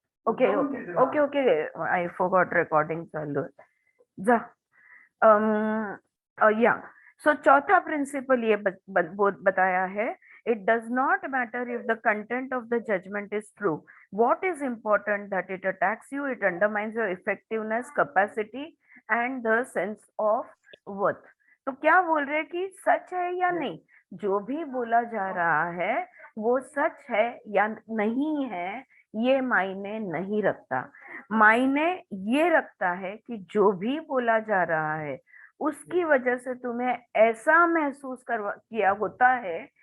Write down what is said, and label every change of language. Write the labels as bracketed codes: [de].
[mr] Okay okay okay okay, [en] I forgot [mr] recording चालू आहे, जा। [hi] या सो चौथा प्रिंसिपल ये बताया है, [en] it does not matter if the content of the judgment is true, what is important that it attacks you, it undermines your effectiveness, capacity and the sense of worth। [hi] तो क्या बोल रहे कि सच है या नहीं, जो भी बोला जा रहा है वो सच है या नहीं है ये मायने नहीं रखता, मायने ये रखता है कि जो भी बोला जा रहा है उसकी वजह से तुम्हें ऐसा महसूस किया होता है